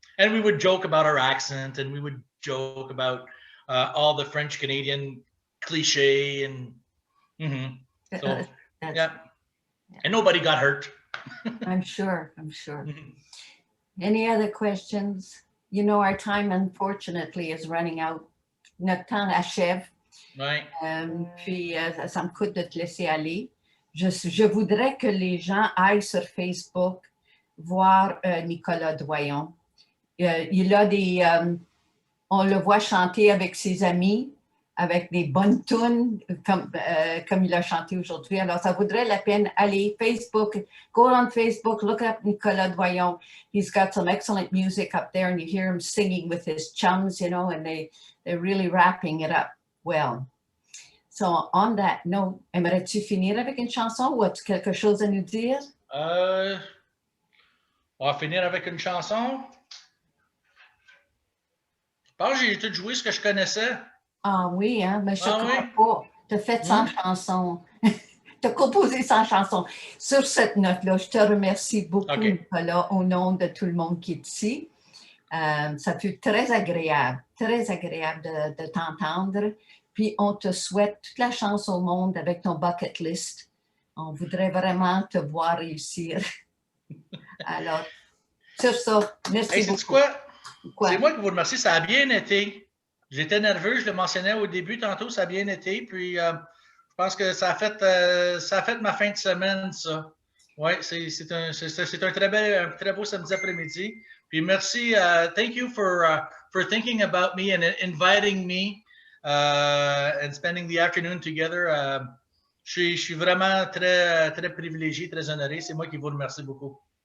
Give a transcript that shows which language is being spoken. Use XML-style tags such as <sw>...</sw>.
<en>And we would joke about our accent, and we would joke about all the French Canadian cliche, and so yeah, and nobody got hurt. I'm sure. Mm-hmm. Any other questions? You know, our time, unfortunately, is running out.</en> <fr>Notre temps achève. Ouais. Puis, ça me coûte de te laisser aller. Je voudrais que les gens aillent sur Facebook voir Nicolas Doyon. Il a on le voit chanter avec ses amis, avec des bonnes tunes, comme il a chanté aujourd'hui. Alors, ça vaudrait la peine aller Facebook,</fr> <en>go on Facebook, look up Nicolas Doyon. He's got some excellent music up there, and you hear him singing with his chums, you know, and they're really wrapping it up well. So, on that note,</en> <fr>aimerais-tu finir avec une chanson ou as-tu quelque chose à nous dire? On va finir avec une chanson. Je pense que j'ai tout joué ce que je connaissais. Ah oui, hein, mais je Ah crois oui? pas. Tu as fait 100 chansons. Tu as composé 100 chansons. Sur cette note-là, je te remercie beaucoup, OK. Nicolas, au nom de tout le monde qui est ici. Ça fut très agréable de t'entendre. Puis on te souhaite toute la chance au monde avec ton bucket list. On voudrait vraiment te voir réussir. Alors, sur ça, merci Hey, sais-tu beaucoup. quoi? C'est moi qui vous remercie. Ça a bien été. J'étais nerveux, je le mentionnais au début tantôt, ça a bien été. Puis je pense que ça a fait ma fin de semaine, ça. Oui, c'est un très beau samedi après-midi. Puis merci,</fr> <en>thank you for thinking about me and inviting me and spending the afternoon together.</en> <fr>Je suis vraiment très privilégié, très honoré. C'est moi qui vous remercie beaucoup.</fr>